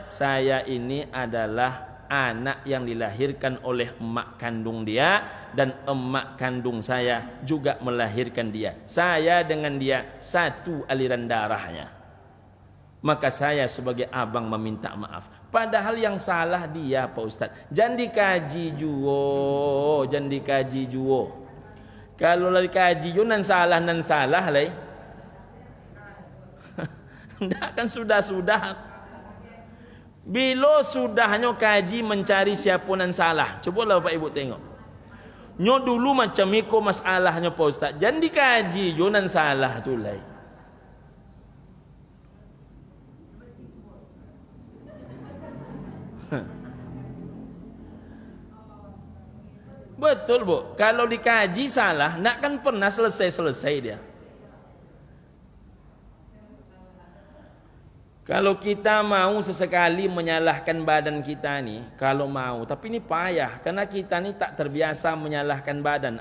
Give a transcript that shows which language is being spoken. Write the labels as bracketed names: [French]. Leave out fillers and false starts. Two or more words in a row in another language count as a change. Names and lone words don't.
[Indonesian] Saya ini adalah anak yang dilahirkan oleh emak kandung dia, dan emak kandung saya juga melahirkan dia. Saya dengan dia satu aliran darahnya. Maka saya sebagai abang meminta maaf. Padahal yang salah dia Pak Ustadz. [Minangkabau] Jangan dikaji juo, jangan dikaji juo. Kalau lagi kaji juo nan salah lah. [Indonesian] Tidak kan sudah. [Minangkabau] Bila sudahnya kaji mencari siapa nan salah. [Indonesian] Cobalah Bapak Ibu tengok. [Minangkabau] Nyo dulu macam iko masalahnya [Indonesian] Pak Ustadz. [Minangkabau] Jangan dikaji juo nan salah tu lai. [Indonesian] Betul Bu, kalau dikaji salah, nak kan pernah selesai dia. Kalau kita mau sesekali menyalahkan badan kita nih, kalau mau, tapi ini payah, karena kita nih tak terbiasa menyalahkan badan.